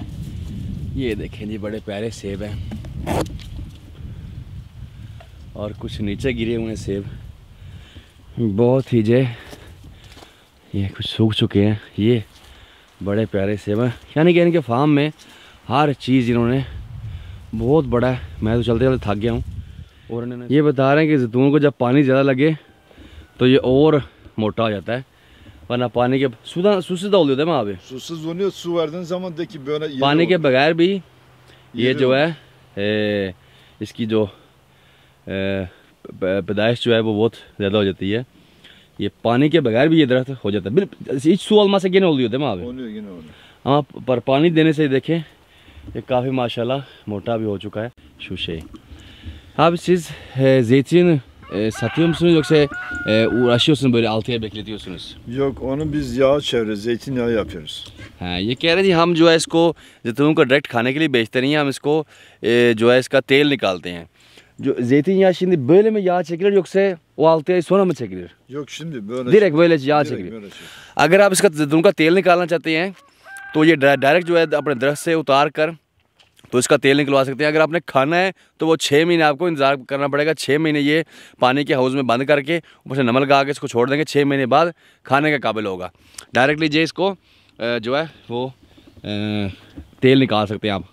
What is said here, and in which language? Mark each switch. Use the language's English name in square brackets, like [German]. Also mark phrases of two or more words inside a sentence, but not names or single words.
[Urdu] یہ دیکھیں جی، بڑے پیارے سیب ہیں اور کچھ نیچے گرے ہوئے ہیں سیب، بہت ہی جے یہ کچھ سوکھ چکے ہیں. یہ بڑے پیارے سیب ہیں، یعنی کہ ان کے فارم میں ہر چیز انہوں نے بہت بڑا ہے. میں تو چلتے چلتے تھک گیا ہوں. اور انہوں نے یہ بتا رہے ہیں کہ زیتون کو جب پانی زیادہ لگے تو یہ اور موٹا ہو جاتا ہے، ورنہ پانی کے [Turkish] susuz da oluyor değil mi abi? Susuz oluyor. Su verdiğin zaman de ki böyle [Urdu] پانی کے بغیر بھی یہ جو ہے اس کی جو پیدائش جو ہے وہ بہت زیادہ ہو جاتی ہے. یہ پانی کے بغیر بھی یہ درخت ہو جاتا ہے. [Turkish] hiç su olmasa gene oluyor değil mi abi? oluyor yine oluyor. [Urdu] ہاں، پر پانی دینے سے دیکھیں یہ کافی ماشاللہ موٹا بھی ہو چکا ہے şuşe. [Turkish] Abi siz zeytin satıyor musunuz yoksa uğraşıyorsunuz böyle 6 ay bekletiyorsunuz? Yok, onu biz yağ çeviriyoruz, zeytinyağı yapıyoruz. [Urdu] ہاں، یہ کہہ رہے جی ہم جو ہے اس کو زیتون کو ڈائریکٹ کھانے کے لیے بیچتے نہیں ہیں، ہم اس کو جو ہے اس کا تیل نکالتے ہیں. [Turkish] Zeytinyağı şimdi böyle mi yağ çekilir yoksa o 6 ay sonra mı çekilir? Yok, şimdi böyle. Direkt böyle yağ çekilir. [Urdu] اگر آپ اس کا زیتون کا تیل نکالنا چاہتے ہیں تو یہ ڈائریکٹ جو ہے اپنے درخت سے اتار کر تو اس کا تیل نکلوا سکتے ہیں. اگر آپ نے کھانا ہے تو وہ 6 مہینے آپ کو انتظار کرنا پڑے گا۔ 6 مہینے یہ پانی کے ہاؤس میں بند کر کے اوپر سے نمک لگا کے اس کو چھوڑ دیں گے. 6 مہینے بعد کھانے کے قابل ہوگا۔ ڈائریکٹلی جے اس کو جو ہے وہ تیل نکال سکتے ہیں آپ.